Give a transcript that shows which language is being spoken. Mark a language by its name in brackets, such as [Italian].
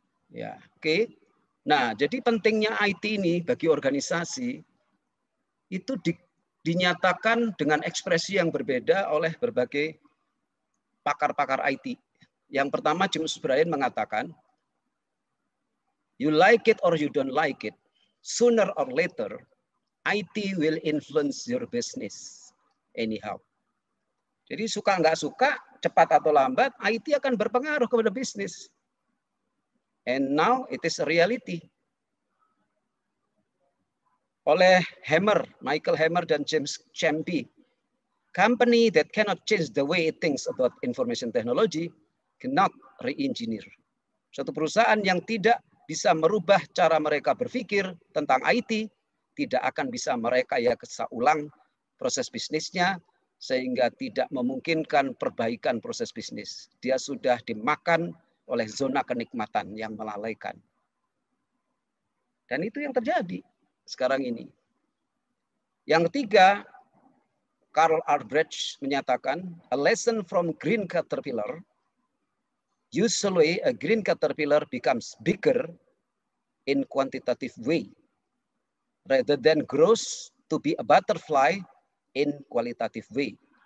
[Indonesian] Ya, oke. Nah, jadi pentingnya IT ini bagi organisasi itu dinyatakan dengan ekspresi yang berbeda oleh berbagai pakar-pakar IT. Yang pertama, [English] James Bryan mengatakan, you like it or you don't like it, sooner or later, IT will influence your business anyhow. [Indonesian] Jadi suka nggak suka, cepat atau lambat, IT akan berpengaruh kepada bisnis. [English] And now it is a reality. Oleh Michael Hammer dan James Champy, company that cannot change the way it thinks about information technology cannot re-engineer. [Indonesian] Suatu perusahaan yang tidak bisa merubah cara mereka berpikir tentang IT, tidak akan bisa merekayasa ulang proses bisnisnya, sehingga tidak memungkinkan perbaikan proses bisnis. Dia sudah dimakan oleh zona kenikmatan yang melalaikan. Dan itu yang terjadi sekarang ini. Yang ketiga, [English] Karl Albrecht menyatakan, a lesson from green caterpillar, usually a green caterpillar becomes bigger in quantitative way, rather than grows to be a butterfly in qualitative way.